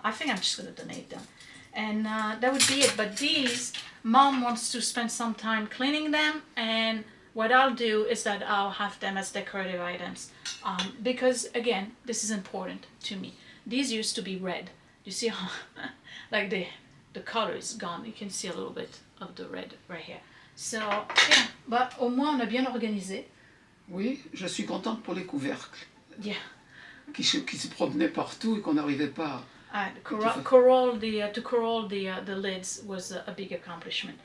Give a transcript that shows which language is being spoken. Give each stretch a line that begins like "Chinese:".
English: I think I'm just gonna donate them. And that would be it. But these, Mom wants to spend some time cleaning them, and what I'll do is that I'll have them as decorative items. Because again, this is important to me. These used to be red. You see how like the color is gone. You can see a little bit of the red right here. So yeah, but
French: au moins on a bien organisé. Oui, je suis contente pour les couvercles.
English: Yeah.
French: Qui se promenaient partout et qu'on n'arrivait pas
English: to corral the lids was a big accomplishment.